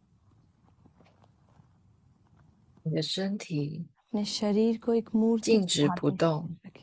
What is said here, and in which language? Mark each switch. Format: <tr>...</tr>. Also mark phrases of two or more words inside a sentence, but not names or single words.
<zh>你的身体</zh> <hi>अपने शरीर को एक मूर्ति</hi> <zh>静</zh> <hi>की</hi> <zh>止不</zh> <hi>भांति</hi> <zh>动，</zh> <hi>रखें.</hi>